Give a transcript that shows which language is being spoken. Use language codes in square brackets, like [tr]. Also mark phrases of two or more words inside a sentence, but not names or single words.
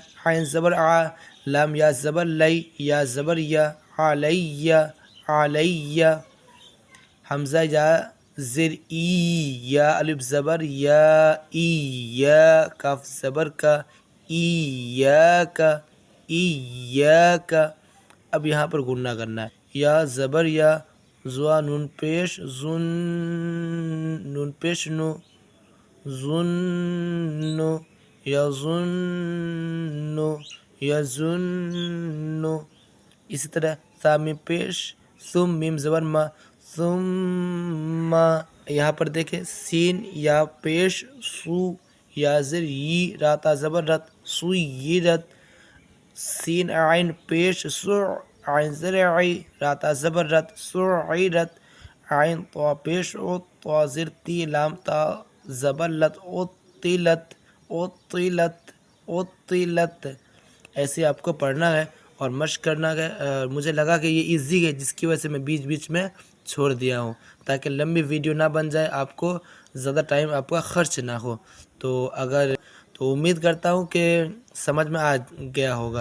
[ur] عین زبر آ، لام یا زبر لئی، یا زبر یا، علیہ، علیہ، حمزہ یا زر ای، یا الف زبر یا، ای یا، کاف زبر کا، ای یا کا، ای یا کا۔ اب یہاں پر گننا کرنا ہے، یا زبر یا، زوا نون پیش زن، نون پیش نو، ظن، یظن، یظن۔ اسی طرح ثا میم پیش ثم، میم زبر ما، ثم۔ یہاں پر دیکھیں سین یا پیش سو، یا زر ی، راتا زبر رت، سویرت، سین عین پیش سع، عین زر عی، راتا زبر رت، سعیرت، عین طا پیش او، طا زر تی، لام تا زبر لت، اطلت، اطلت، اطلت۔ ایسے آپ کو پڑھنا ہے اور مشق کرنا ہے۔ مجھے لگا کہ یہ ایزی ہے، جس کی وجہ سے میں بیچ بیچ میں چھوڑ دیا ہوں، تاکہ لمبی ویڈیو نہ بن جائے، آپ کو زیادہ ٹائم آپ کا خرچ نہ ہو۔ تو امید کرتا ہوں کہ سمجھ میں آ گیا ہوگا۔